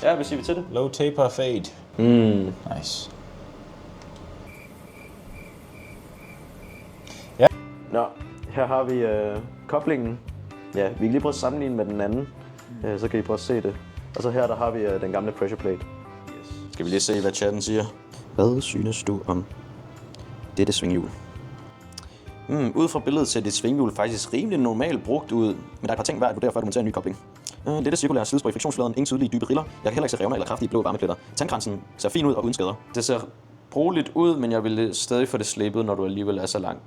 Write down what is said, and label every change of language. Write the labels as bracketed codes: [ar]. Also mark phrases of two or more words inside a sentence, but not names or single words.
[da] Ja, hvad siger vi til det? [en] Low taper fade. Nice. Ja. [da] Nå, her har vi koblingen. Ja, vi kan lige prøve at sammenligne med den anden. Så kan I prøve at se det. Og så her der har vi den gamle [en] pressure plate. [da] Yes. Skal vi lige se, hvad chatten siger? Hvad synes du om dette svinghjul? Ud fra billedet ser dit svinghjul faktisk rimelig normalt brugt ud, men der er et par ting værd at vurdere, før du monterer en ny kobling. Dette cirkulære slidspor i friktionsfladen, ingen tydelige dybe riller. Jeg kan heller ikke se revner eller kraftige blå varmepletter. Tandkransen ser fin ud og uden skader. Det ser brugeligt ud, men jeg vil stadig få det slebet, når du alligevel er så langt.